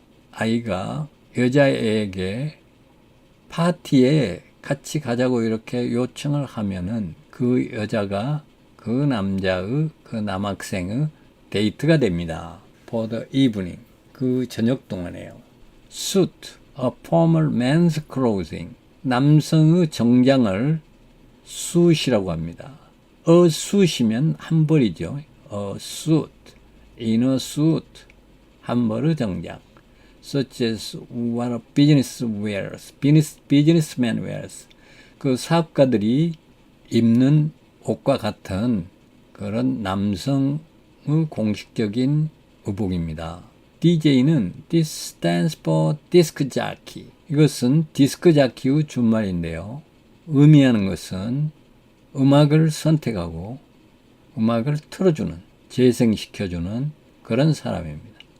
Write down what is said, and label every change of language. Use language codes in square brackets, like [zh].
[ko] 남자아이가 여자애에게 파티에 같이 가자고 이렇게 요청을 하면은 그 여자가 그 남학생의 데이트가 됩니다. [en] For the evening. [ko] 그 저녁 동안에요. [en] Suit. A formal men's clothing. [ko] 남성의 정장을 suit이라고 합니다. A suit이면 한 벌이죠. [en] A suit. In a suit. [ko] 한 벌의 정장. [en] Such as what a business wears. businessman wears. [ko] 그 사업가들이 입는 옷과 같은 그런 남성의 공식적인 의복입니다. [en] DJ는 This stands for disc jockey. [ko] 이것은 디스크 자키의 준말인데요. 의미하는 것은 음악을 선택하고 음악을 틀어주는, 재생시켜주는 그런 사람입니다.